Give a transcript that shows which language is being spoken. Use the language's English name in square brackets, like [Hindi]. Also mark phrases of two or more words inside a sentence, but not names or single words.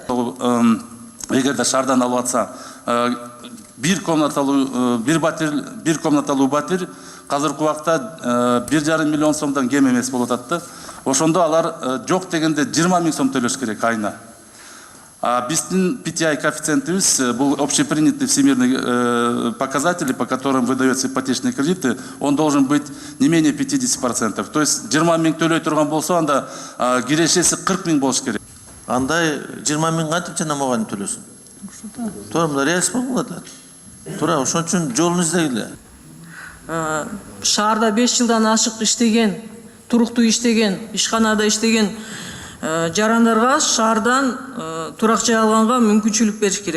[Kyrgyz] Эгерде шаардан алып атса, бир комнаталуу батир азыркы убакта 1,5 миллион сомдон кем эмес болуп атат. Ошондо алар жок дегенде 20 000 сом төлөш керек айына. Биздин PTI коэффициентибиз, [Russian] был общепринятый всемирный показатель, по которым выдаются ипотечные кредиты, он должен быть не менее 50%. То есть [Kyrgyz] 20 000 төлөй турган болсо, анда кирешеси 40 000 болуш керек. Андай 20 000 кантип жана мугалим төлөсүн? Туура мында реалист болот. Туура ошон үчүн жолун издегиле. Шаарда 5 жылдан ашык иштеген, туруктуу иштеген, ишканада иштеген жарандарга шаардан турак жай алганга мүмкүнчүлүк бериш керек.